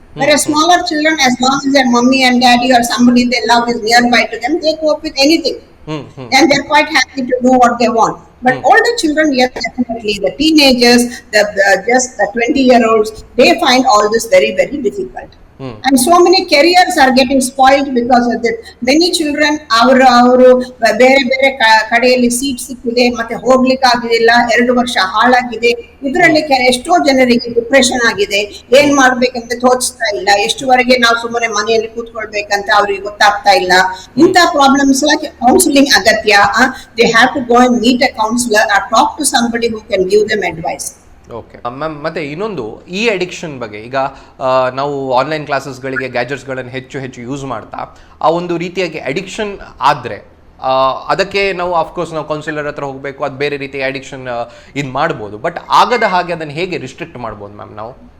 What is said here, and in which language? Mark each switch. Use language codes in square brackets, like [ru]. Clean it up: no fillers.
[en] Whereas smaller children, as long as their mommy and daddy or somebody they love is nearby to them, they cope with anything. And they're quite happy to do what they want. But older children, yes, definitely, the teenagers, just the 20-year-olds, they find all this very difficult. And so many careers are getting spoiled because of that. Many children, [kn] ಅವರು ಬೇರೆ ಕಡೆಯಲ್ಲಿ seat ಸಿಕ್ಕಿದೆ, ಮತ್ತೆ ಹೋಗ್ಲಿಕ್ಕೆ ಆಗುದಿಲ್ಲ, 2 ವರ್ಷ ಹಾಳಾಗಿದೆ. ಇದರಲ್ಲಿ ಎಷ್ಟೋ ಜನರಿಗೆ ಡಿಪ್ರೆಷನ್ ಆಗಿದೆ, ಏನ್ ಮಾಡ್ಬೇಕಂತ ತೋಚ್ತಾ ಇಲ್ಲ, ಎಷ್ಟುವರೆಗೆ ನಾವು ಸುಮ್ಮನೆ ಮನೆಯಲ್ಲಿ ಕೂತ್ಕೊಳ್ಬೇಕಂತ ಅವ್ರಿಗೆ ಗೊತ್ತಾಗ್ತಾ ಇಲ್ಲ. ಇಂಥ ಪ್ರಾಬ್ಲಮ್ಸ್ ಕೌನ್ಸಿಲಿಂಗ್ ಅಗತ್ಯ. [en] They have to go and meet a counselor or talk to somebody who can give them advice. [kn] Okay ma'am, ಮತ್ತು ಇನ್ನೊಂದು ಈ ಅಡಿಕ್ಷನ್ ಬಗ್ಗೆ, ಈಗ ನಾವು ಆನ್ಲೈನ್ ಕ್ಲಾಸಸ್ಗಳಿಗೆ ಗ್ಯಾಜೆಟ್ಸ್ಗಳನ್ನು ಹೆಚ್ಚು ಯೂಸ್ ಮಾಡ್ತಾ ಆ ಒಂದು ರೀತಿಯಾಗಿ ಅಡಿಕ್ಷನ್ ಆದರೆ ಅದಕ್ಕೆ ನಾವು ಆಫ್ಕೋರ್ಸ್ ನಾವು ಕೌನ್ಸಿಲರ್ ಹತ್ರ ಹೋಗಬೇಕು, ಅದು ಬೇರೆ ರೀತಿಯ ಅಡಿಕ್ಷನ್ ಇದು ಮಾಡ್ಬೋದು. ಬಟ್ ಆಗದ ಹಾಗೆ ಅದನ್ನು ಹೇಗೆ ರಿಸ್ಟ್ರಿಕ್ಟ್ ಮಾಡ್ಬೋದು ಮ್ಯಾಮ್ ನಾವು?